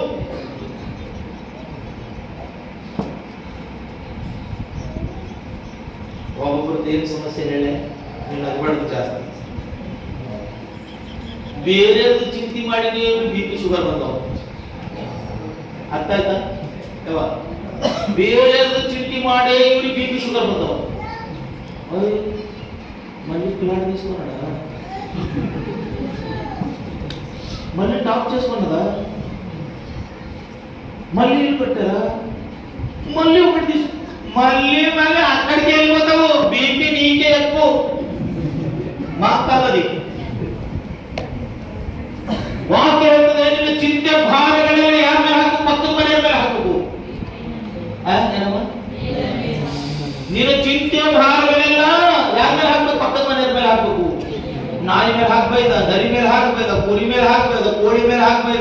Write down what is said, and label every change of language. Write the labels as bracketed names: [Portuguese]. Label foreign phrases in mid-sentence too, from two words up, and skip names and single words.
[Kannada] ಒಬ್ಬೊಬ್ರದ್ದು ಏನು ಸಮಸ್ಯೆ ಹೇಳಿ ನೀನು ಅದ್ಬಾರ್ದು ಜಾಸ್ತಿ. ಬೇರೆಯವ್ರದ್ದು ಚಿಂತೆ ಮಾಡಿ ನೀವು [English] BP sugar [Kannada] ಬಂದವ. ಅರ್ಥ ಆಯ್ತಾ? ಬೇರೆಯವ್ರದ್ದು ಚಿಂತೆ ಮಾಡಿ ಇವ್ರಿಗೆ [English] BP sugar [Kannada] ಬಂದವ. [Telugu] మళ్ళీ పిల్లాడు తీసుకున్నాడా, మళ్ళీ టాప్ చేసుకున్నదా, మళ్ళీ ఇల్లు పెట్టారా, మళ్ళీ ఒకటి తీసుకు, మళ్ళీ అక్కడికి వెళ్ళిపోతావు. బీపీ నీకే ఎక్కువ. మాకు కాదది. [Kannada] ವಾಕ್ಯ ಹೇಳ್ತದೆ, ನಿನ್ನ ಚಿಂತೆ ಭಾರಗಳೆಲ್ಲ ಯಾರ ಮೇಲೆ ಹಾಕು? ಪಕ್ಕದ ಮನೆಯ ಮೇಲೆ ಹಾಕಬೇಕು. ಏನಮ್ಮ? ನಿನ್ನ ಚಿಂತೆ ಭಾರಗಳೆಲ್ಲ ಯಾರ ಮೇಲೆ ಹಾಕ್ಬೇಕು? ಪಕ್ಕದ ಮನೆಯ ಮೇಲೆ ಹಾಕಬೇಕು. ನಾಯಿ ಮೇಲೆ ಹಾಕ್ಬೈದ, ದರಿ ಮೇಲೆ ಹಾಕ್ಬೇಕ, ಕುರಿ ಮೇಲೆ ಹಾಕ್ಬೇಕ, ಕೋಳಿ ಮೇಲೆ ಹಾಕ್ಬೈದ.